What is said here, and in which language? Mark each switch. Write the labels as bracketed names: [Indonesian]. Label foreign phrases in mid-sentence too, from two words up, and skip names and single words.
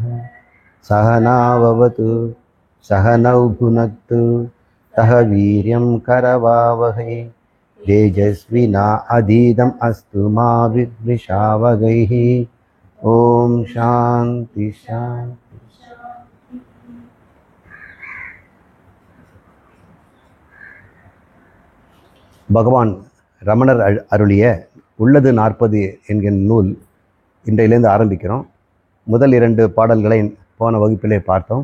[Sanskrit] सहनाववतु सहनौ भुनक्तु सह वीर्यं करवावहै तेजस्विना अधीतम् अस्तु मा विद्विषावहैः। ओम शांति शांति। [Tamil] பகவான் ரமணர் அருளிய உள்ளது 40 என்கிற நூல் இன்றையிலேருந்து ஆரம்பிக்கிறோம். முதல் 2 பாடல்களை போன வகுப்பிலே பார்த்தோம்.